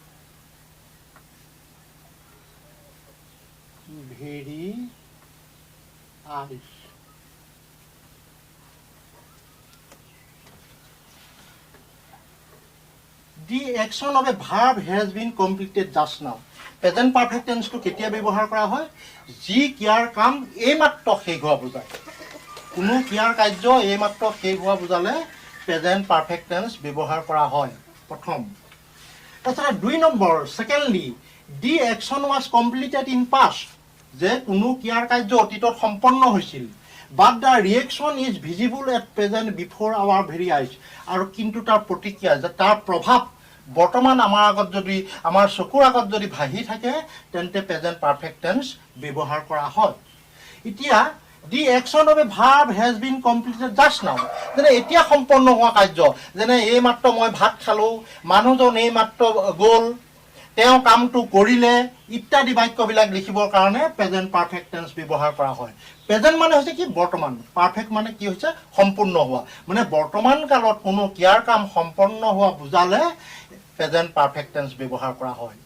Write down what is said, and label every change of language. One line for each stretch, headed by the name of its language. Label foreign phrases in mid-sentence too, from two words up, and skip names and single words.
English: very eyes. The action of a verb has been completed just now. Present perfect tense
Assamese: to কেতিয়া ব্যৱহাৰ কৰা হয়? যি ক্ৰিয়াৰ কাম এইমাত্ৰ শেষ হোৱা বুজায়। কোনো ক্ৰিয়াৰ কাৰ্য এইমাত্ৰ শেষ হোৱা বুজালে
English: present perfect tense
Assamese: ব্যৱহাৰ কৰা হয়। প্ৰথম। তাৰপিছত 2 নম্বৰ,
English: secondly, the action was completed in past.
Assamese: যে কোনো ক্ৰিয়াৰ কাৰ্য অতীতত সম্পন্ন হৈছিল।
English: But the reaction is visible at present before our very eyes.
Assamese: আৰু কিন্তু তাৰ প্ৰতিক্ৰিয়া যে তাৰ প্ৰভাৱ বৰ্তমান আমাৰ আগত যদি আমাৰ চকুৰ আগত যদি ভাহি থাকে তেন্তে
English: present perfect tense
Assamese: ব্যৱহাৰ কৰা হয়। এতিয়া
English: the action of a verb has been completed just now.
Assamese: যেনে এতিয়া সম্পন্ন হোৱা কাৰ্য, যেনে এইমাত্ৰ মই ভাত খালোঁ, মানুহজন এইমাত্ৰ গ'ল, তেওঁ কামটো কৰিলে ইত্যাদি বাক্যবিলাক লিখিবৰ কাৰণে
English: present perfect tense
Assamese: ব্যৱহাৰ কৰা হয়। প্ৰেজেন্ট মানে হৈছে কি বৰ্তমান, পাৰফেক্ট মানে কি হৈছে সম্পূৰ্ণ হোৱা, মানে বৰ্তমান কালত কোনো ক্ৰিয়াৰ কাম সম্পন্ন হোৱা বুজালে
English: present perfect tense
Assamese: ব্যৱহাৰ কৰা হয়।